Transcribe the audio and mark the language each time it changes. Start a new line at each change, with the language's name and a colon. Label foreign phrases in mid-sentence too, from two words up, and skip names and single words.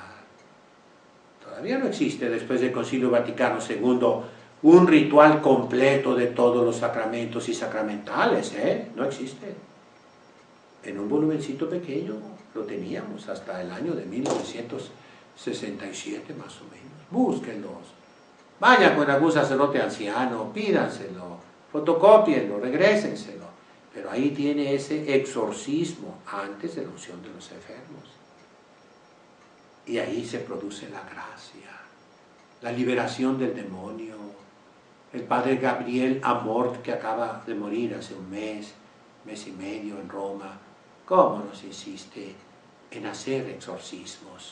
Spanish: Todavía no existe, después del Concilio Vaticano II, un ritual completo de todos los sacramentos y sacramentales, no existe. En un volumencito pequeño lo teníamos hasta el año de 1967 más o menos. Búsquenlos. Vayan con algún sacerdote anciano, pídanselo, fotocópienlo, regrésenselo. Pero ahí tiene ese exorcismo antes de la unción de los enfermos. Y ahí se produce la gracia, la liberación del demonio. El padre Gabriel Amort, que acaba de morir hace un mes y medio en Roma, ¿cómo nos insiste en hacer exorcismos?